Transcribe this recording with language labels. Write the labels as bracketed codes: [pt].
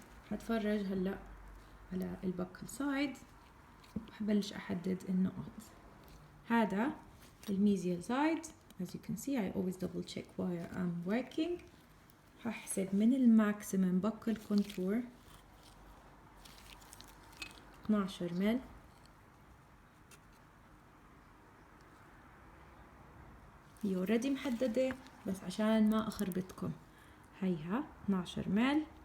[ar] حتفرج هلا على البكل سايد وحبلش احدد النقط. هذا الميزيال سايد. [en] As you can see I always double check while I'm working. [ar] هحسب من الماكسيمم buckle contour 12 مل. هي اوريدي محددة بس عشان ما اخربطكم. هيها 12 مل.